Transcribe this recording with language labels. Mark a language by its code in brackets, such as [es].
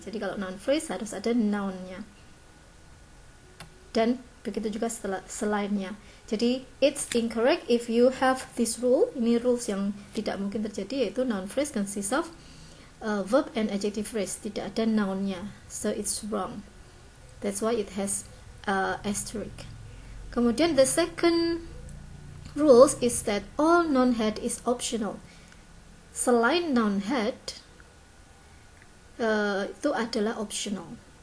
[id] Jadi kalau noun phrase harus ada noun-nya. Dan begitu juga selainnya. [en] Jadi it's incorrect if you have this rule. [id] Ini rules yang tidak mungkin terjadi, yaitu [en] noun phrase consists of verb and adjective phrase. [id] Tidak ada noun-nya. [en] So it's wrong. That's why it has asterisk. Kemudian the second rules is that all noun head is optional. [id] Selain noun head itu adalah optional.